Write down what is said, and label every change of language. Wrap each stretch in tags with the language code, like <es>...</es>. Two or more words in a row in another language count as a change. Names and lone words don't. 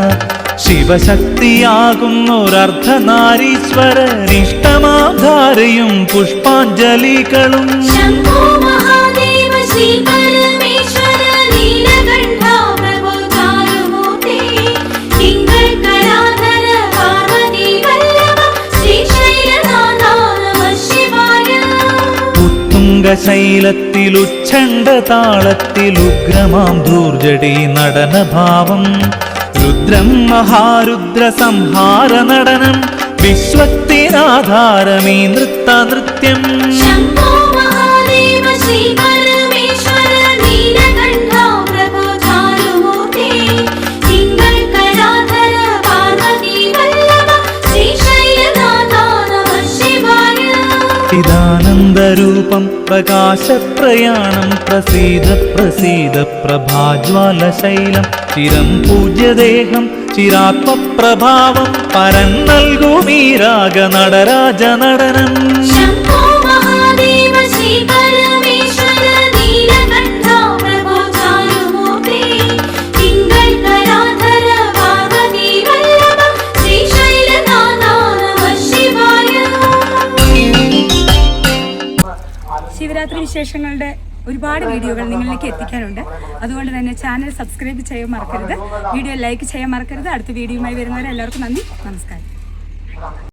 <ml>ശിവശക്തിയാകുന്നൊരർദ്ധനാരീശ്വരനിഷ്ടമാധാരയും പുഷ്പാഞ്ജലികളും.</ml> <sa>शम्भो महादेव श्री परमेश्वर नीलकण्ठ प्रभो चारुमूर्ते पिङ्गलकलाधर पार्वती वल्लभ श्रीशैलनाथा नमः शिवाय.</sa> <ml>ഉത്തുംഗശൈലത്തിലുച്ഛണ്ഡ താളത്തിലുഗ്രമാം ധൂർജടി നടനഭാവം. രുദ്രം മഹാരുദ്ര സംഹാര നടനം വിശ്വത്തിനാധാരമീ നൃത്തനൃത്യം.</ml> <sa>शम्भो महादेव श्री परमेश्वर नीलकण्ठ प्रभो चारुमूर्ते पिङ्गलकलाधर पार्वती वल्लभ श्रीशैलनाथा नमः शिवाय.</sa> <ml>ചിദാനന്ദരൂപം പ്രകാശപ്രയാണം പ്രസീദ പ്രസീദ പ്രഭാജ്വാലശൈലം. ചിരം പൂജ്യദേഹം ചിരാത്മപ്രഭാവം പരന്നൽകുമീ രാഗ നടരാജ നടനം.</ml> <sa>शम्भो महादेव श्री परमेश्वर नीलकण्ठ प्रभो चारुमूर्ते पिङ्गलकलाधर पार्वती वल्लभ श्रीशैलनाथा नमः शिवाय.</sa> <ml>ശിവരാത്രി വിശേഷങ്ങളുടെ ഒരുപാട് വീഡിയോകൾ നിങ്ങളിലേക്ക് എത്തിക്കാനുണ്ട്. അതുകൊണ്ട് തന്നെ ചാനൽ സബ്സ്ക്രൈബ് ചെയ്യാൻ മറക്കരുത്, വീഡിയോ ലൈക്ക് ചെയ്യാൻ മറക്കരുത്. അടുത്ത വീഡിയോയുമായി വരുന്നവരെ എല്ലാവർക്കും നന്ദി, നമസ്കാരം.</ml>